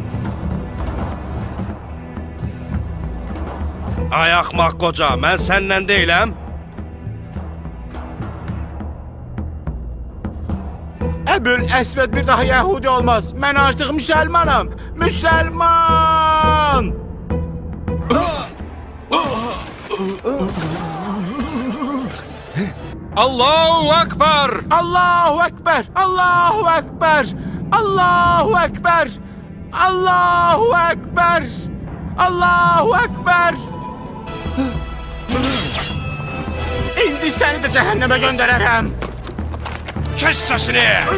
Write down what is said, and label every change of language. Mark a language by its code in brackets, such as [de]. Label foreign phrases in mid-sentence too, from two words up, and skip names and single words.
[az] Ay axmaq qoca, mən səndən deyiləm. Əbül-Əsvəd bir daha Yəhudi olmaz. Mən artıq müsəlmanam. Müsəlman! [ar] الله أكبر! الله أكبر! الله أكبر! الله أكبر! الله أكبر! الله أكبر! [az] İndi səni də cəhənnəmə göndərərəm. [tr] Kes sesini!